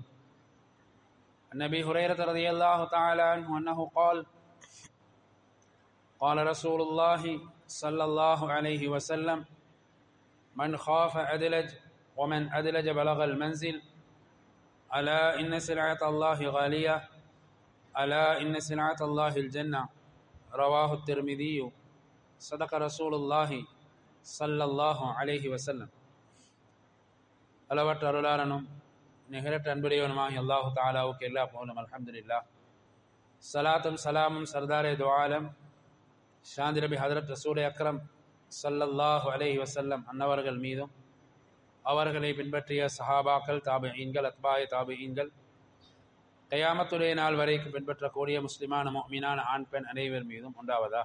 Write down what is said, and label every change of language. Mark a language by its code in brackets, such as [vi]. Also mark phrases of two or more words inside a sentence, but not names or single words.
[ar] عن أبي هريرة رضي الله تعالى عنه أنه قال رسول الله صلى الله عليه وسلم من خاف أدلج ومن أدلج بلغ المنزل ألا إن سلعة الله غالية ألا إن سلعة الله الجنة رواه الترمذي صدق رسول الله صلى الله عليه وسلم. [ta] அளவற்ற அருளாளனும் நிகரற்ற அன்புடையவனுமாகி அல்லாஹு தாலாவுக்கு எல்லா புகழும் அல்ஹம்துலில்லாஹ். சலாத்தும் சலாமும் [ur] سردارِ دوعالم [ta] ஷாந்தி நபி ஹதரத் ரசூல் அக்ரம் [ar] صلى الله عليه وسلم [ta] அன்னவர்கள் மீதும் அவர்களை பின்பற்றிய சஹாபாக்கள் தாபிஈன்கள் அத்பாய தாபிஈன்கள் கயாமத்துடைய நாள் வரைக்கும் பின்பற்றக்கூடிய முஸ்லிமான முஃமினான ஆண் பெண் அனைவர் மீதும் உண்டாவதாக.